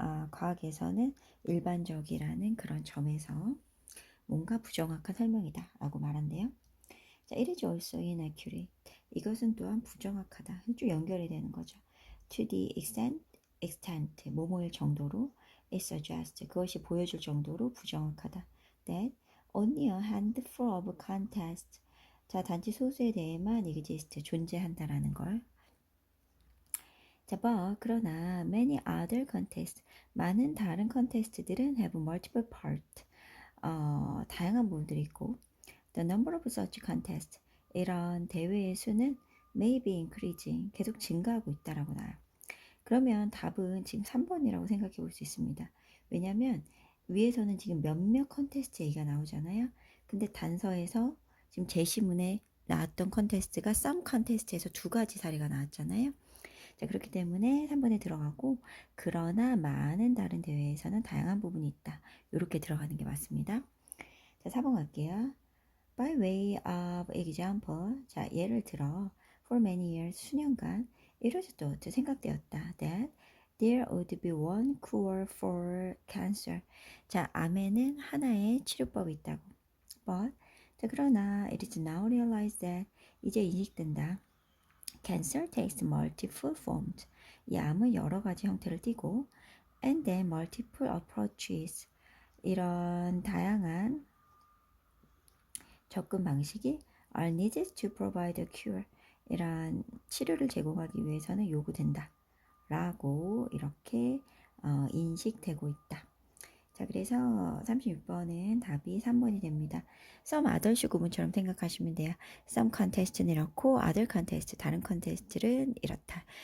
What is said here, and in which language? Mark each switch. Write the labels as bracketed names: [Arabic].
[Korean] 과학에서는 일반적이라는 그런 점에서 뭔가 부정확한 설명이다 라고 말한대요. [English] 자, it is also inaccurate. [Korean] 이것은 또한 부정확하다. 쭉 연결이 되는 거죠. [English] To the extent, [Korean] 뭐뭐일 정도로 [English] it suggests, [Korean] 그것이 보여줄 정도로 부정확하다. [English] That only a handful of contests, 자, [Korean] 단지 소수에 대해만 [English] exist, [Korean] 존재한다라는 걸. 자, 그러나 [English] many other contests, [Korean] 많은 다른 컨테스트들은 [English] have multiple parts, [Korean] 다양한 부분들이 있고 [English] the number of such contests, [Korean] 이런 대회의 수는 [English] may be increasing, [Korean] 계속 증가하고 있다라고 나와요. 그러면 답은 지금 3번이라고 생각해 볼 수 있습니다. 왜냐하면 위에서는 지금 몇몇 컨테스트 얘기가 나오잖아요. 근데 단서에서 지금 제시문에 나왔던 컨테스트가 some 컨테스트에서 2가지 사례가 나왔잖아요. 자, 그렇기 때문에 3번에 들어가고 그러나 많은 다른 대회에서는 다양한 부분이 있다. 이렇게 들어가는 게 맞습니다. 자, 4번 갈게요. [English] By way of example, 자, [Korean] 예를 들어 [English] for many years, [Korean] 수년간 [English] it was thought, [Korean] 생각되었다 [English] that there would be one cure for cancer. [Korean] 자, 암에는 하나의 치료법이 있다고. [English] But, 자, [Korean] 그러나 [English] it is now realized that [Korean] 이제 인식된다. [English] Cancer takes multiple forms. [Korean] 이 암은 여러 가지 형태를 띠고 [English] and then multiple approaches. 이런 다양한 접근 방식이 are needed to provide a cure. [Korean] 이런 치료를 제공하기 위해서는 요구된다. 라고 이렇게 인식되고 있다. 자, 그래서 36번은 답이 3번이 됩니다. Some other 구문처럼 생각하시면 돼요. [English] Some contest [Korean] 는 이렇고 [English] other contest, [Korean] 다른 컨테스트는 이렇다.